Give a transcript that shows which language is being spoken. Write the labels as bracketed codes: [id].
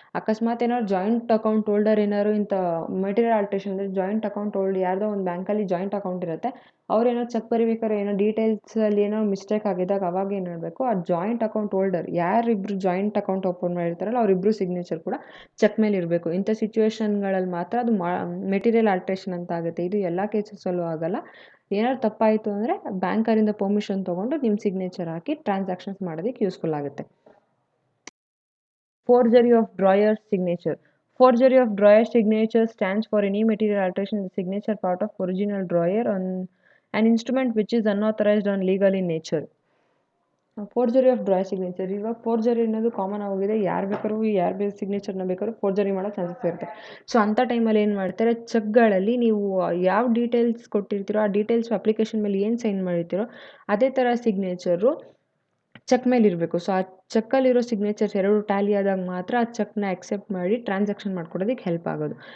[kn] ಅಕಸ್ಮಾತ್ ಏನಾದ್ರು joint account holder ಏನಾದ್ರು ಇಂಥ ಮೆಟೀರಿಯಲ್ ಆಲ್ಟ್ರೇಷನ್ ಅಂದರೆ, ಜಾಯಿಂಟ್ ಅಕೌಂಟ್ ಹೋಲ್ಡ್ ಯಾರ್ದೋ ಒಂದು ಬ್ಯಾಂಕಲ್ಲಿ ಜಾಯಿಂಟ್ ಅಕೌಂಟ್ ಇರುತ್ತೆ, ಅವ್ರೇನೋ ಚೆಕ್ ಬರಿಬೇಕಾದ್ರೆ ಏನೋ ಡೀಟೇಲ್ಸಲ್ಲಿ ಏನೋ ಮಿಸ್ಟೇಕ್ ಆಗಿದ್ದಾಗ ಅವಾಗ ಏನು ಮಾಡಬೇಕು, ಆ joint account holder ಯಾರಿಬ್ಬರು joint account open ಮಾಡಿರ್ತಾರಲ್ಲ ಅವರಿಬ್ಬರು ಸಿಗ್ನೇಚರ್ ಕೂಡ ಚೆಕ್ ಮೇಲೆ ಇರಬೇಕು. ಇಂಥ ಸಿಚುವೇಷನ್ಗಳಲ್ಲಿ ಮಾತ್ರ ಅದು ಮೆಟೀರಿಯಲ್ ಆಲ್ಟ್ರೇಷನ್ ಅಂತ ಆಗುತ್ತೆ. ಇದು ಎಲ್ಲ ಕೇಸಸಲ್ಲೂ ಆಗಲ್ಲ. ಏನಾದ್ರು ತಪ್ಪಾಯಿತು ಅಂದರೆ ಬ್ಯಾಂಕರಿಂದ ಪರ್ಮಿಷನ್ ತೊಗೊಂಡು ನಿಮ್ಮ ಸಿಗ್ನೇಚರ್ ಹಾಕಿ ಟ್ರಾನ್ಸಾಕ್ಷನ್ಸ್ ಮಾಡೋದಕ್ಕೆ ಯೂಸ್ಫುಲ್ ಆಗುತ್ತೆ. [en] Forgery of drawer signature. Forgery of drawer signature stands for any material alteration in the signature part of original drawer on an instrument which is unauthorized or illegal in nature. Forgery of drawer signature. [kn] ಇವಾಗ forgery ಅನ್ನೋದು common ಆಗೋಗಿದೆ. ಯಾರು ಬೇಕಾದ್ರೂ ಸಿಗ್ನೇಚರ್ನ ಬೇಕಾದ್ರೂ forgery ಮಾಡೋ chances ಇರುತ್ತೆ. So ಅಂಥ ಟೈಮಲ್ಲಿ ಏನು ಮಾಡ್ತಾರೆ, ಚೆಕ್ಗಳಲ್ಲಿ ನೀವು ಯಾವ ಡೀಟೇಲ್ಸ್ ಕೊಟ್ಟಿರ್ತೀರೋ ಆ ಡೀಟೇಲ್ಸ್ ಅಪ್ಲಿಕೇಶನ್ ಮೇಲೆ ಏನು ಸೈನ್ ಮಾಡಿರ್ತೀರೋ ಅದೇ ಥರ ಸಿಗ್ನೇಚರು ಚೆಕ್ ಮೇಲೆ ಇರಬೇಕು. ಸೊ ಆ ಚೆಕ್ಕಲ್ಲಿರೋ ಸಿಗ್ನೇಚರ್ಸ್ ಎರಡು ಟ್ಯಾಲಿ ಆದಾಗ ಮಾತ್ರ ಆ ಚೆಕ್ನ ಅಕ್ಸೆಪ್ಟ್ ಮಾಡಿ ಟ್ರಾನ್ಸಾಕ್ಷನ್ ಮಾಡ್ಕೊಡೋದಕ್ಕೆ ಹೆಲ್ಪ್ ಆಗೋದು.